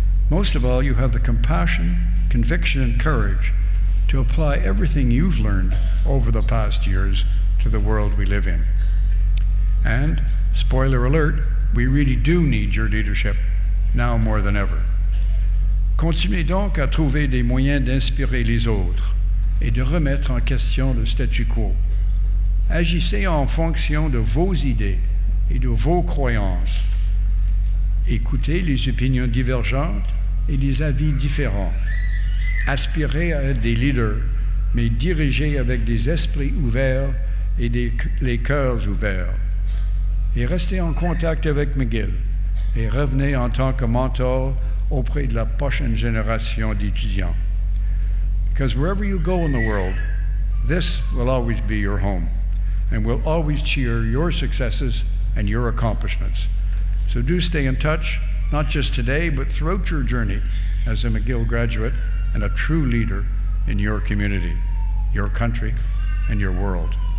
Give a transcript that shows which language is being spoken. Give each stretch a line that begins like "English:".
English: Most of all, you have the compassion, conviction, and courage to apply everything you've learned over the past years to the world we live in. And, spoiler alert, we really do need your leadership now more than ever.
French: Continuez donc à trouver des moyens d'inspirer les autres et de remettre en question le statu quo. Agissez en fonction de vos idées et de vos croyances. Écoutez les opinions divergentes et les avis différents. Aspirez à être des leaders, mais dirigez avec des esprits ouverts et les cœurs ouverts. Et restez en contact avec McGill et revenez en tant que mentor auprès de la prochaine génération d'étudiants.
English: Because wherever you go in the world, this will always be your home, and we'll always cheer your successes and your accomplishments. So do stay in touch, not just today, but throughout your journey as a McGill graduate and a true leader in your community, your country, and your world.